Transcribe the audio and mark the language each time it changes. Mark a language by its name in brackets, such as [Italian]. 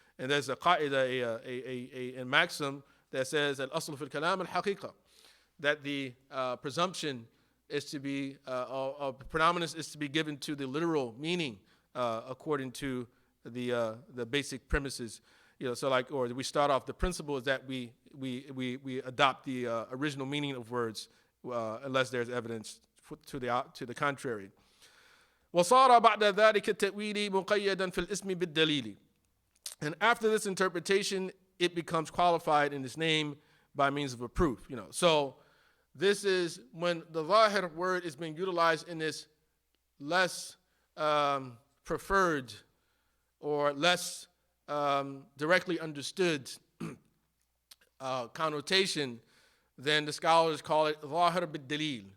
[English] And there's a qaida, a maxim that says that asl fil kalam al-haqiqa, that the presumption is to be, predominance is to be given to the literal meaning according to the basic premises. Or we start off, the principle is that we adopt the original meaning of words unless there's evidence to the contrary. [Arabic] وصار بعد ذلك التأويل مقيدا في الاسم بالدليل. [English] And after this interpretation, it becomes qualified in its name by means of a proof. So this is when the zahir word is being utilized in this less preferred or less directly understood connotation, then the scholars call it zahir bid-dalil.